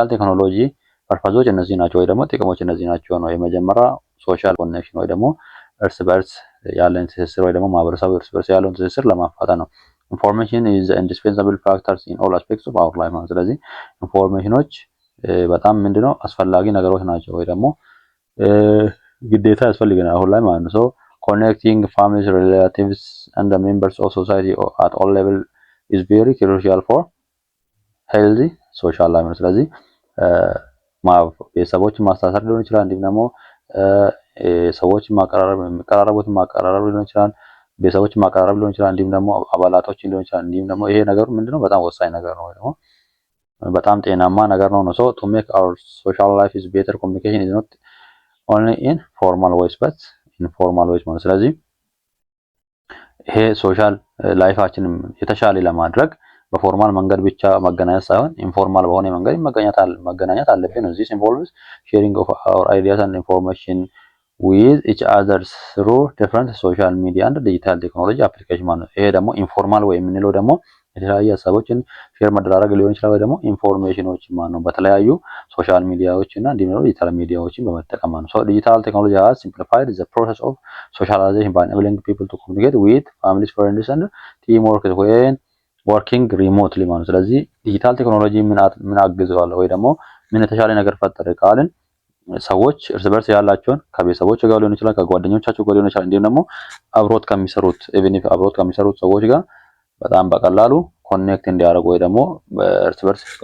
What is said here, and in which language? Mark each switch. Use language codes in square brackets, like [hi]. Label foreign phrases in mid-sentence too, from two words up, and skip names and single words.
[en] technology purposes [am] እነዚህ ናቸው ወይ ደግሞ ጥቅሞች እነዚህ ናቸው ነው። የመጀመሪያ [en] social connection [am] ወይ ደግሞ እርስ በርስ ያለን ትስስር ወይ ደግሞ ማህበረሰቡ እርስ በርስ ያለውን ትስስር ለማፋጠን ነው። [en] Information is indispensable factors in all aspects of our life [am] ማለት። ስለዚህ ኢንፎርሜሽኖች በጣም ምንድነው አስፈላጊ ነገሮች ናቸው ወይ ደግሞ ግዴታ ያስፈልገናል አሁን ላይ ማለት ነው። [en] Connecting families, relatives, and the members of society at all levels is very crucial for healthy social life. [am] ስለዚህ ቤተሰቦችን ማስተሳሰር ሊሆን ይችላል፣ እንዲሁም ደግሞ ሰዎችን ማቀራረብ ሊሆን ይችላል፣ ቤተሰቦችን ማቀራረብ ሊሆን ይችላል፣ እንዲሁም ደግሞ አባላቶችን ሊሆን ይችላል። እንዲሁም ደግሞ ይሄ ነገር ምንድነው በጣም ወሳኝ ነገር ነው ወይ ደግሞ በጣም ጤናማ ነገር ነው። [en] So to make our social life is better, communication is not only in formal ways but informal ways [am] ማለት። ስለዚህ ይሄ ሶሻል ላይፋችንን የተሻለ ለማድረግ በፎርማል መንገድ ብቻ መገናኘት ሳይሆን ኢንፎርማል በሆነ መንገድ መገናኘት አለብን። እዚህ [en] involves sharing of our ideas and information with each others through different social media and digital technology application [am] ማለት ነው። ይሄ ደግሞ ኢንፎርማል ወይ የምንለው ደግሞ የተለያዩ ሀሳቦችን ሼር መደራረግ ሊሆን ይችላል ወይ ደግሞ ኢንፎርሜሽኖች ማለት ነው በተለያዩ ሶሻል ሚዲያዎች እና እንዲሁም ዲጂታል ሚዲያዎችን በመጠቀም ማለት ነው። [en] so digital technology has simplified the process of socialization by enabling people to communicate with families, friends and teamwork when working remotely [am] ማለት ነው። ስለዚህ [en] digital technology [am] ምን አግዘዋል ወይ ደግሞ ምን የተሻለ ነገር ፈጠረ ካልን ሰዎች እርስ በርስ ያላቸውን ከቤተሰቦች ጋር ሊሆን ይችላል፣ ከጓደኞቻቸው ጋር ሊሆን ይችላል፣ እንዲሁም ደግሞ አብሮት ከሚሰሩት ሰዎች ጋር በጣም በቀላሉ ኮኔክት እንዲያደርጉ ወይ ደግሞ እርስ በርስ